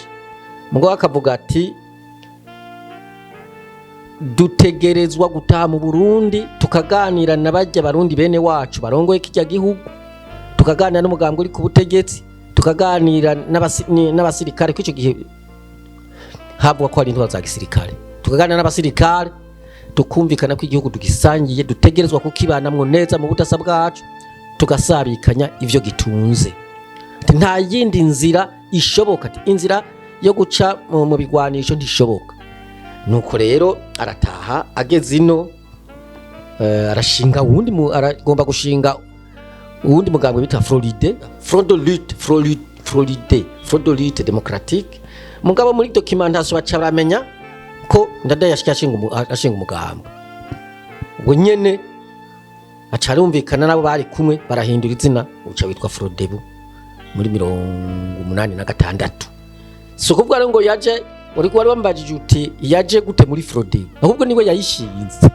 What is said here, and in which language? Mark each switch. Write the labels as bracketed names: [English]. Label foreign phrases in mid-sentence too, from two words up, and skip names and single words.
[Rundi] Mugabo akavuga ati dutegerezwa gutaha mu Burundi tukaganira n'abajya barundi bene wacu barongoye kijya gihugu, tukaganira n'umugambwe uri ku butegetsi, tukaganira n'abasirikare kw'ico gihe habwa ko ari intwaro za gisirikare, tukaganira n'abasirikare tukumvikana ko igihugu tugisangiye dutegerezwa kukibanamwo neza mu budasa bwacu tugasabikanya ivyo gitunze. Nta yindi nzira ishoboka, inzira yo guca mu bigwanisho ntishoboka. Nuko rero arataha ageze ino arashinga aragomba gushinga uwundi mugambwe bita Front de lutte démocratique. Mugabo muri documentation baca baramenya ko Ndadaye ashinga umugambwe ubwo nyene acarumvikana nabo bari kumwe barahindura izina uca witwa Frodebu muri 86. So kuvuga ngo yaje uri wari wambajije uti yaje gute muri Frodebu, ahubwo niwe yayishinze.